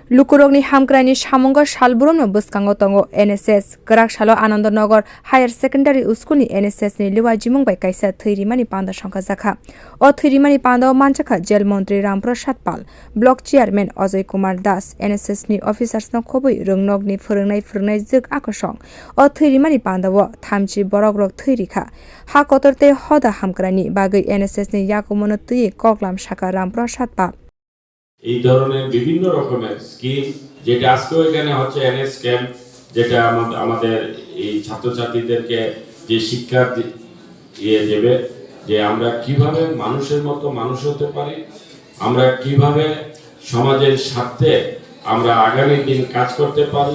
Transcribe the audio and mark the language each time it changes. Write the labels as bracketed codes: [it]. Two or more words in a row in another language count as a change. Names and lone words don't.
[trp] Lukurokni hamkrani Shamungo Shalburono Buskango Tongo NSS Grak Shalo Anandanagar Higher Secondary Schoolni NSS ni Liwa Jimungbai kaisa Thirimani Panda Shangka Zakha O Thirimani Panda Manchaka Jel Montri Ramprasad Pal [en] Block Chairman [trp] Ajay Kumar Das NSS ni officers no khobui rungnogni phurungnai juk akosong O Thirimani Panda wo thamchi borogrok thirikha ha kotorte hoda hamkrani bagai NSS ni yakumono tui koklam shaka Ramprasad Pal [bn] এই ধরনের বিভিন্ন রকমের স্কিম যেটা আজকে এখানে হচ্ছে এনএস ক্যাম্প যেটা আমাদের এই ছাত্রছাত্রীদেরকে যে শিক্ষা দেবে যে আমরা কিভাবে মানুষের মতো মানুষ হতে পারি আমরা কিভাবে সমাজের স্বার্থে আমরা আগামী দিন কাজ করতে পারি